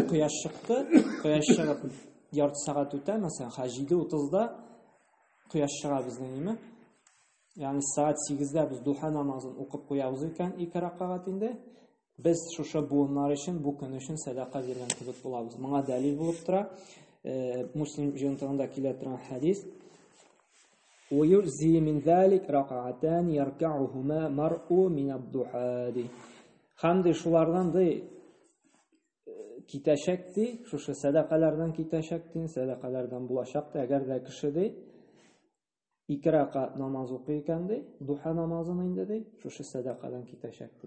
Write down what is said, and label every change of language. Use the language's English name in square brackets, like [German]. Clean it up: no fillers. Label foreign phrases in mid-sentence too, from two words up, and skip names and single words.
[Tatar] Кояш чыкты, кояш чыгып ярты сәгать үтә, мәсәлән, 7:30-да кояш чыга безнең, ягъни саат 8-дә без духа намазын укып куябыз икән 2 рәкать инде. Без шушы буыннар өчен, бу көн өчен садака биргән кебек булабыз. Моңа дәлил булып тора. Муслим җентыгында килә торган хадис: [Arabic] "ويجزئ من ذلك ركعتان يركعهما المرء من الضحى." [Tatar] Һәм ди шулардан ди китәчәк ди, шушы садакалардан китәчәк ди, садакалардан булачак ди, әгәр дә кеше ди 2 рәкать намаз укый икән ди, духа намазын инде ди, шушы садакадан китәчәк ди.